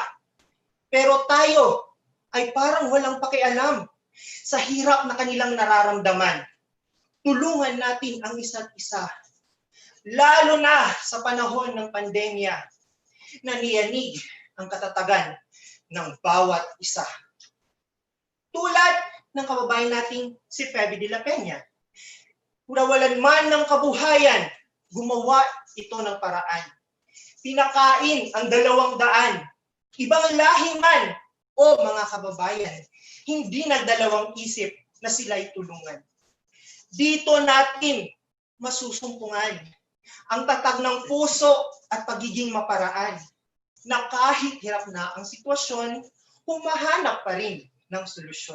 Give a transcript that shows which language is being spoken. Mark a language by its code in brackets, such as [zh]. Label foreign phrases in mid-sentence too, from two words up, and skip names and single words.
[tl] Pero tayo ay parang walang pakialam sa hirap na kanilang nararamdaman. Tulungan natin ang isa't isa. Lalo na sa panahon ng pandemya na niyanig ang katatagan ng bawat isa. Tulad ng kababayan nating si Feby de la Peña. Nawalan man ng kabuhayan, gumawa ito ng paraan. Pinakain ang 200, ibang lahi man o mga kababayan, hindi nagdalawang isip na sila'y tulungan. Dito natin masusumpungan ang tatag ng puso at pagiging maparaan na kahit hirap na ang sitwasyon, humahanap pa rin ng solusyon.